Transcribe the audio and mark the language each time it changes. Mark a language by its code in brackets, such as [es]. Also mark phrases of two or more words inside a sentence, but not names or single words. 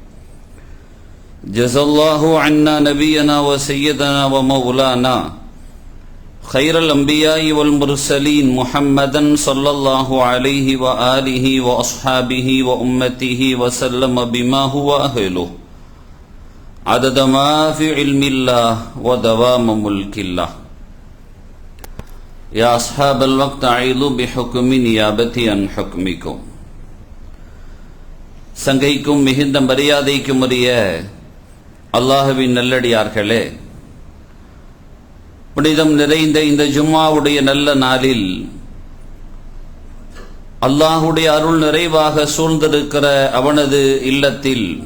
[ar] جزا الله عنا نبينا وسيدنا ومولانا خير الأنبياء والمرسلين محمدا صلى الله عليه وآله وأصحابه وأمته وسلم بما هو أهله عدد ما في علم الله ودوام ملك الله. يا أصحاب الوقت أعيذوا بحكم نيابتي عن حكمكم. [ta] சங்கைக்கும் மிகுந்த மரியாதைக்கும் உரிய அல்லாஹ்வின் நல்லடியார்களே, புனிதம் நிறைந்த இந்த ஜும்மாவுடைய நல்ல நாளில் அல்லாஹுடைய அருள் நிறைவாக சூழ்ந்திருக்கிற அவனது இல்லத்தில்